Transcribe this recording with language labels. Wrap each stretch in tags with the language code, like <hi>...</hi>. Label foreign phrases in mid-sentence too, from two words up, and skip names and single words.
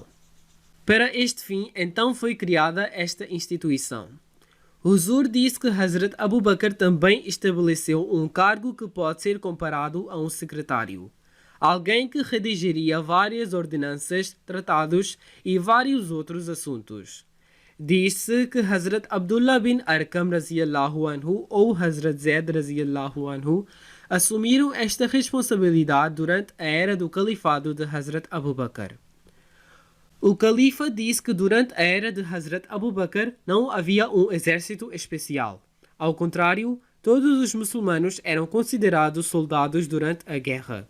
<pt>Para este fim, então foi criada esta instituição. Huzur disse que Hazrat Abu Bakr também estabeleceu um cargo que pode ser comparado a um secretário. Alguém que redigiria várias ordenanças, tratados e vários outros assuntos. Diz-se que Hazrat Abdullah bin Arqam</pt> <ar>رضي الله عنه</ar> <pt>ou Hazrat Zaid</pt> <ar>رضي الله عنه</ar> <pt>assumiram esta responsabilidade durante a era do califado de Hazrat Abu Bakr. O califa disse que durante a era de Hazrat Abu Bakr não havia um exército especial. Ao contrário, todos os muçulmanos eram considerados soldados durante a guerra.</pt>